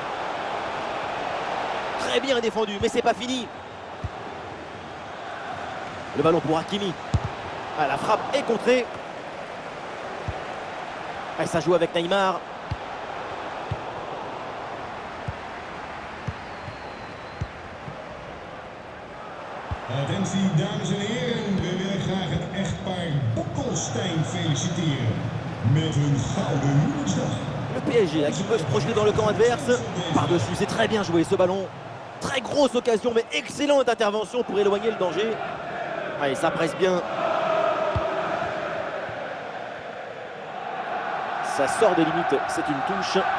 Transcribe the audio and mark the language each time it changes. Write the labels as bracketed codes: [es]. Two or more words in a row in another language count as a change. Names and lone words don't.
[fr] Très bien défendu, mais c'est pas fini. Le ballon pour Hakimi. Ah, la frappe est contrée. Ah, ça joue avec Neymar. [nl] Attentie, dames en heren. We willen graag het echtpaar Bokkelstein feliciteren met hun gouden huwelijksdag. [fr] Le PSG là, qui peut se projeter dans le camp adverse. Par-dessus, c'est très bien joué ce ballon. Très grosse occasion, mais excellente intervention pour éloigner le danger. Allez, ça presse bien. Ça sort des limites, c'est une touche.